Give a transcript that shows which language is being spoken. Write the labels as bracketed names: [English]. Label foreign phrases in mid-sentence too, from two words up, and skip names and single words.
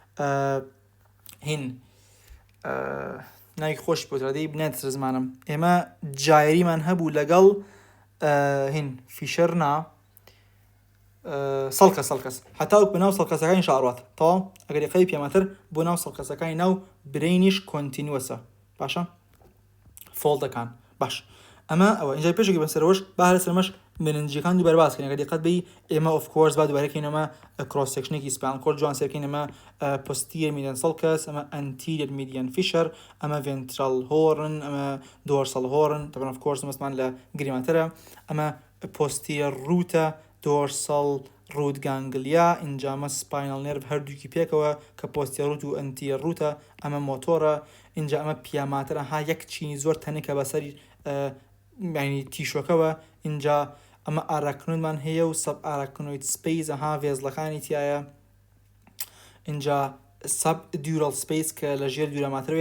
[Central Kurdish] هین ناوی خۆش بۆترادەی بنێت زمانم ئێمە جایریمان هەبوو لەگەڵ هین [English] fissure sulcus [Central Kurdish] هەتاوەک بە ناو سەڵکەسەکانی شاڕات تەواو ئەگەریقەی پیاماتەر بۆ ناو سەڵکەسەکانی ناو برینیش کۆنتینوەسە باشە فۆڵدەکان باش ئەمە ئەوە اینجا پێشێکی بەسەرەوەش با هەر سەرمەش مننجیەکان دووبارە باسکەین ئەگەر دقت بی ئێمە [English] of course [Central Kurdish] با دووبارەکەینەمە [English] cross section spinal cord [Central Kurdish] جوان سەرکەینەمە [English] posterior median sulcus [Central Kurdish] ئەمە [English] anterior median fissure [Central Kurdish] ئەمە [English] ventral horn [Central Kurdish] ئەمە [English] dorsal horn [Central Kurdish] طبعا of course مەستمان لە گریماتەرە ئەمە [English] posterior root dorsal root ganglia [Central Kurdish] ئینجامە [English] spinal nerve [Central Kurdish] هەردووکی پێکەوە کە [English] posterior root [Central Kurdish] و [English] anterior root [Central Kurdish] ئەمە مۆتۆرە اینجا ئەمە پیاماتەرە ها یەک چینی زۆر تەنێکە بەسەری ینی تیشۆکەوە اینجا ئەمە ئاراکنۆیدمان هەیە و [English] subarachnoid space [Central Kurdish] ئەها ڤێزڵەکانی تایە اینجا [English] subdural space [Central Kurdish] کە لە ژێر دوورەماترەوەی